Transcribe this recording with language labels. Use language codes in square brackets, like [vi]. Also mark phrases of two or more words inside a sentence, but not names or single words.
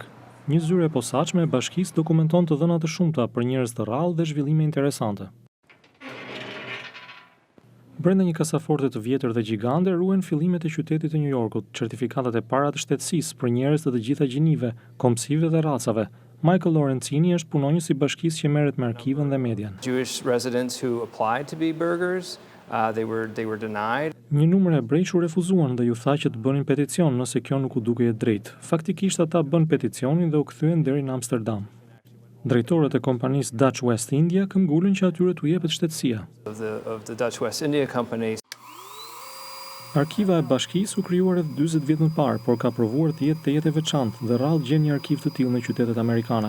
[sq] Një zyre e posaçme e bashkisë dokumenton të dhëna të shumta për njerëz të rrallë dhe zhvillime interesante. Brenda një kasaforte të vjetër dhe gjigande ruhen fillimet e qytetit të New Yorkut, certifikatat e para të shtetësisë për njerëz të gjitha gjinive, komsive dhe racave. Michael Lorenzini është punonjës i bashkisë që merret me arkivën dhe median. [en] Jewish residents who applied to be burghers, they were denied. [sq] Një numër hebrej u refuzuan dhe ju tha që të bënin peticion nëse kjo nuk u dukej e drejtë. Faktikisht ata bën peticionin dhe u kthyen deri në Amsterdam. Drejtorët e kompanisë Dutch West India këmbgulën që atyre t'u jepet shtetësia. [en] Of the Dutch West India Company. [sq] Arkiva e bashkisë u krijuar rreth 40 vjet më parë, por ka provuar të jetë e veçantë dhe rrallë gjen një arkiv të tillë në qytetet amerikane.